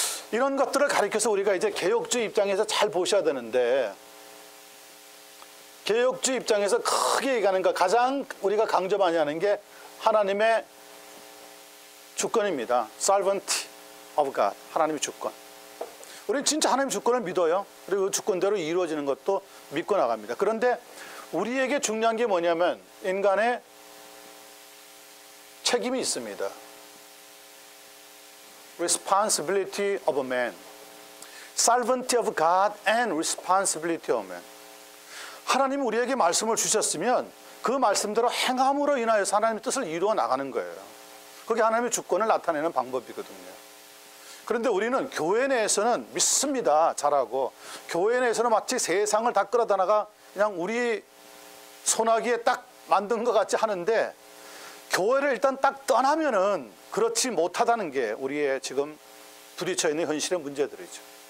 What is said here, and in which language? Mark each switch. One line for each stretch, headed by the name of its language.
Korean: 이런 것들을 가리켜서 우리가 이제 개혁주의 입장에서 잘 보셔야 되는데, 개혁주의 입장에서 크게 얘기하는 거 가장 우리가 강조 많이 하는 게 하나님의 주권입니다.
English: Sovereignty of God.
Korean: 하나님의 주권. 우리는 진짜 하나님의 주권을 믿어요. 그리고 그 주권대로 이루어지는 것도 믿고 나갑니다. 그런데 우리에게 중요한 게 뭐냐면 인간의 책임이 있습니다.
English: Responsibility of a man. Sovereignty of God and responsibility of man.
Korean: 하나님이 우리에게 말씀을 주셨으면 그 말씀대로 행함으로 인하여서 하나님의 뜻을 이루어 나가는 거예요. 그게 하나님의 주권을 나타내는 방법이거든요. 그런데 우리는 교회 내에서는 믿습니다. 잘하고 교회 내에서는 마치 세상을 다 끌어다가 그냥 우리 손아귀에 딱 만든 것 같이 하는데, 교회를 일단 딱 떠나면은 그렇지 못하다는 게 우리의 지금 부딪혀 있는 현실의 문제들이죠.